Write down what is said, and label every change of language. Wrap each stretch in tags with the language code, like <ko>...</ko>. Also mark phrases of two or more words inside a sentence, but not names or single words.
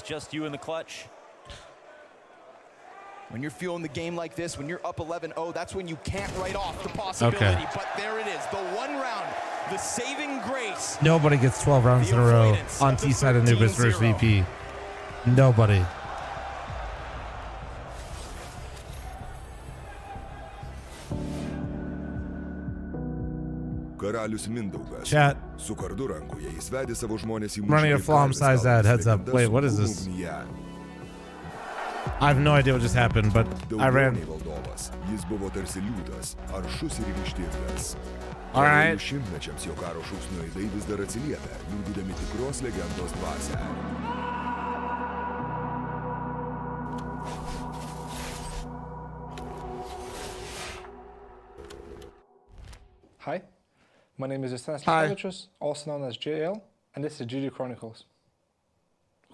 <en>Just you in the clutch. When you're feeling the game like this, when you're up 11-0, that's when you can't write off the possibility. But there it is, the one round, the saving grace. Nobody gets 12 rounds in a row on T-side Anubis versus VP. Nobody. Karalius Mindaugas. Chat.</en> <lt>Su kardu rankoje jis vedė savo žmonės į</lt> <en>I'm running a flom size ad. Heads up. Wait, what is this? I have no idea what just happened, but I ran.</en> <lt>Jis buvo tarsi liūtas, aršus ir ryžtingas.</lt> <en>All right.</en> <lt>Šimtmečiams jo karo šūksnių aidai vis dar atsiliepia, liudydami tikros legendos dvasią.</lt> <en>Hi, my name is Stanislavovich, also known as JL, and this is GG Chronicles.</en>